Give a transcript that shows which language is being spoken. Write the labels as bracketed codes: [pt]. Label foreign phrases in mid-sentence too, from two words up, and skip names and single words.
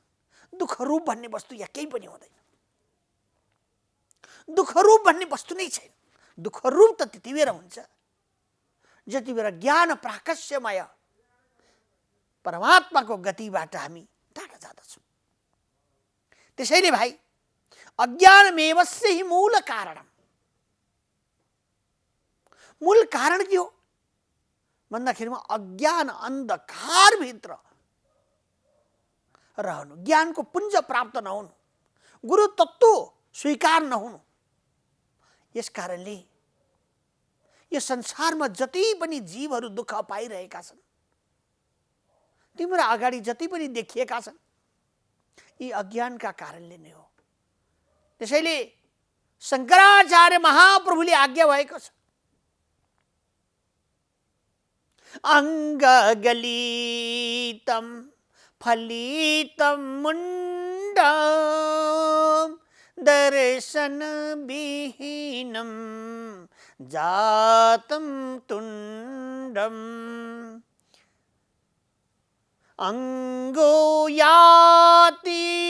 [ne] दुःख रूप भन्ने वस्तु यहाँ केही पनि हुँदैन। दुःख रूप भन्ने वस्तु नै छैन। दुःख रूप त त्यति बेला हुन्छ जति बेला ज्ञान प्राकस्यमय परमात्माको गतिबाट हामी टाढा जाँदछौँ। त्यसैले भाइ [sa] अज्ञानमेवस्य हि मूल कारणम। [ne] मूल कारण के हो भन्दाखेरिमा अज्ञान अन्धकारभित्र रहनु, ज्ञानको पुञ्ज प्राप्त नहुनु, गुरु तत्त्व स्वीकार नहुनु। यस कारणले यो संसारमा जति पनि जीवहरू दुःख पाइरहेका छन्, तिम्रो अगाडि जति पनि देखिएका छन्, यी अज्ञानका कारणले नै हो। त्यसैले शङ्कराचार्य महाप्रभुले आज्ञा भएको छ, [sa] अङ्गगलितं फलितं मुण्डं दर्शनविहीनं जातं तुण्डम् अंगो याति